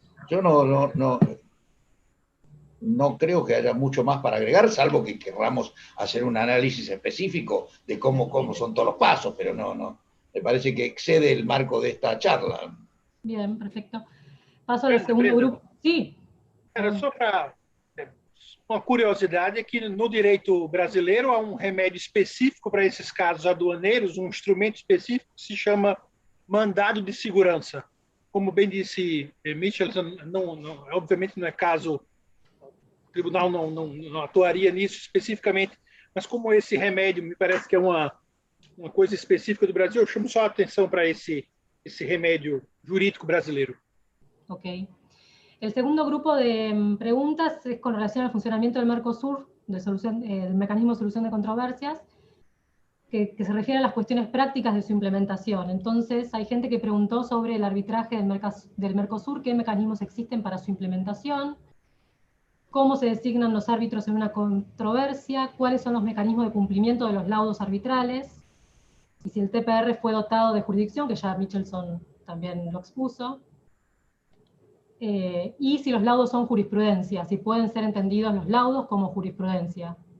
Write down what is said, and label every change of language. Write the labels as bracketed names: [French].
[Spanish] Yo no creo que haya mucho más para agregar, salvo que querramos hacer un análisis específico de cómo son todos los pasos, pero no. Me parece que excede el marco de esta charla. Bien, perfecto. Paso al segundo grupo. Sí. [Portuguese] Era só para uma curiosidade é que no direito brasileiro há um remédio específico para esses casos aduaneiros, um instrumento específico que se chama mandado de segurança. Como bem disse Michelson, obviamente não é caso, o tribunal não atuaria nisso especificamente, mas como esse remédio me parece que é uma coisa específica do Brasil, eu chamo só a atenção para esse remédio jurídico brasileiro. [Spanish] Ok. El segundo grupo de preguntas es con relación al funcionamiento del Mercosur, del mecanismo de solución de controversias, que se refiere a las cuestiones prácticas de su implementación. Entonces, hay gente que preguntó sobre el arbitraje del Mercosur, qué mecanismos existen para su implementación, cómo se designan los árbitros en una controversia, cuáles son los mecanismos de cumplimiento de los laudos arbitrales, y si el TPR fue dotado de jurisdicción, que ya Michelson también lo expuso, y si los laudos son jurisprudencia, si pueden ser entendidos los laudos como jurisprudencia.